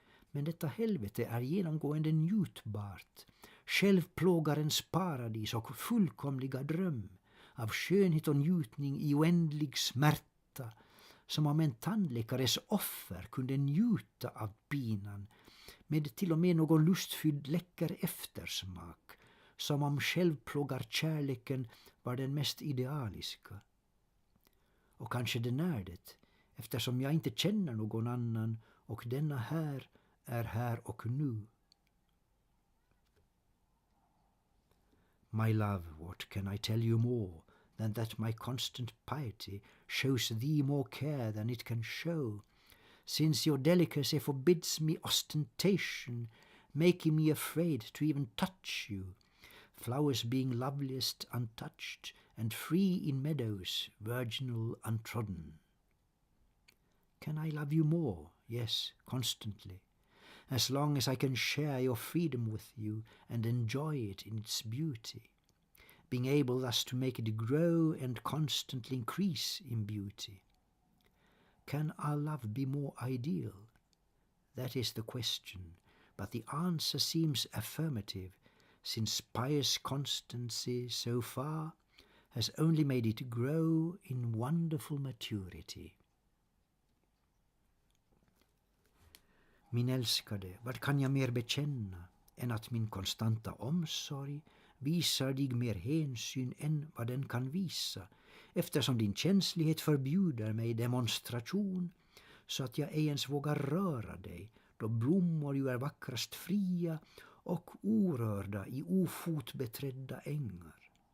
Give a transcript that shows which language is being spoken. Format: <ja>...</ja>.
<sv>Men detta helvete är genomgående njutbart, självplågarens paradis och fullkomliga dröm, av skönhet och njutning i oändlig smärta, som om en tandläkares offer kunde njuta av pinan, med till och med någon lustfylld läcker eftersmak, som om självplågarkärleken var den mest idealiska. Och kanske den är det, eftersom jag inte känner någon annan och denna här är här och nu.</sv> <en>My love, what can I tell you more than that my constant piety shows thee more care than it can show, since your delicacy forbids me ostentation, making me afraid to even touch you, flowers being loveliest untouched, and free in meadows, virginal untrodden. Can I love you more? Yes, constantly, as long as I can share your freedom with you and enjoy it in its beauty, being able thus to make it grow and constantly increase in beauty. Can our love be more ideal? That is the question, but the answer seems affirmative, since pious constancy so far has only made it grow in wonderful maturity.</en> <sv>Min älskade, vad kan jag mer bekänna än att min konstanta omsorg visar dig mer hänsyn än vad den kan visa, eftersom din känslighet förbjuder mig demonstration, så att jag ej ens vågar röra dig, då blommor ju är vackrast fria och orörda i ofotbeträdda ängar.</sv>